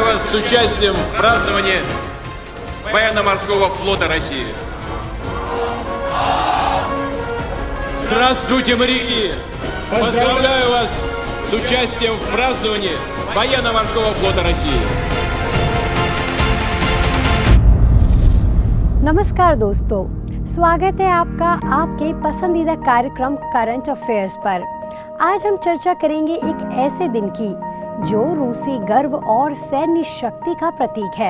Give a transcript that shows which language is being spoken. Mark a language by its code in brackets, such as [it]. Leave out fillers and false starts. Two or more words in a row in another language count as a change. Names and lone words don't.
[ru] с участием в праздновании Военно-морского флота России. Здравствуйте, моряки! Поздравляю вас с участием в праздновании Военно-морского флота России. [hi] नमस्कार दोस्तों, स्वागत है आपका आपके पसंदीदा कार्यक्रम करंट अफेयर्स पर। आज हम चर्चा करेंगे एक ऐसे दिन की जो रूसी गर्व और सैन्य शक्ति का प्रतीक है।